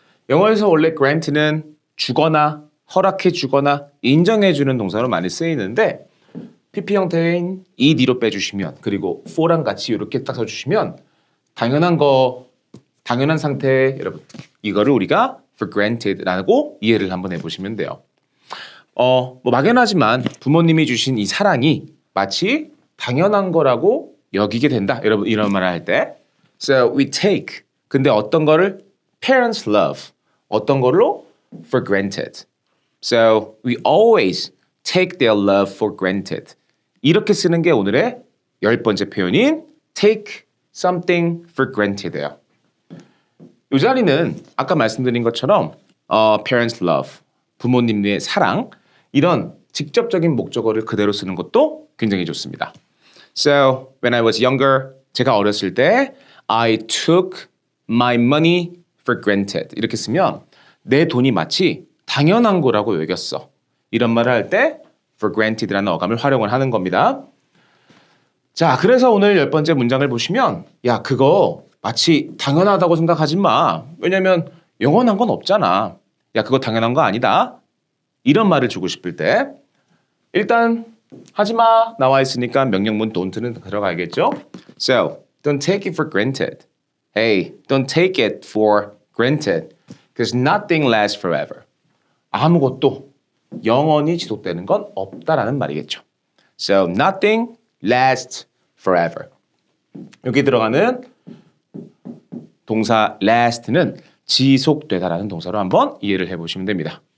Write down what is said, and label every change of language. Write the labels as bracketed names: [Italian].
[Korean] 영어에서 원래 grant는 주거나 허락해 주거나 인정해 주는 동사로 많이 쓰이는데 PP 형태인 이 뒤로 빼주시면 그리고 for랑 같이 이렇게 딱 써주시면 당연한 거 당연한 상태 여러분 이거를 우리가 for granted라고 이해를 한번 해보시면 돼요. 뭐 막연하지만 부모님이 주신 이 사랑이 마치 당연한 거라고 여기게 된다. 여러분 이런 말을 할 때 [English] so we take [Korean] 근데 어떤 거를 [English] parents love [Korean] 어떤 걸로 for granted. [English] So we always take their love for granted. [Korean] 이렇게 쓰는 게 오늘의 10번째 표현인 take something for granted예요. 이 자리는 아까 말씀드린 것처럼 parents love, 부모님의 사랑 이런 직접적인 목적어를 그대로 쓰는 것도 굉장히 좋습니다. [English] So when I was younger, [Korean] 제가 어렸을 때 [English] I took my money for granted [Korean] 이렇게 쓰면 내 돈이 마치 당연한 거라고 여겼어. 이런 말을 할 때 for granted라는 어감을 활용을 하는 겁니다. 자, 그래서 오늘 10번째 문장을 보시면 야, 그거 마치 당연하다고 생각하지 마. 왜냐면 영원한 건 없잖아. 야, 그거 당연한 거 아니다. 이런 말을 주고 싶을 때 일단 하지마 나와 있으니까 명령문 don't는 들어가야겠죠. [English] So, don't take it for granted. Hey, don't take it for granted. Because nothing lasts forever. [Korean] 아무것도 영원히 지속되는 건 없다라는 말이겠죠. [English] So, nothing lasts forever. [Korean] 여기 들어가는 동사 last는 지속되다라는 동사로 한번 이해를 해보시면 됩니다.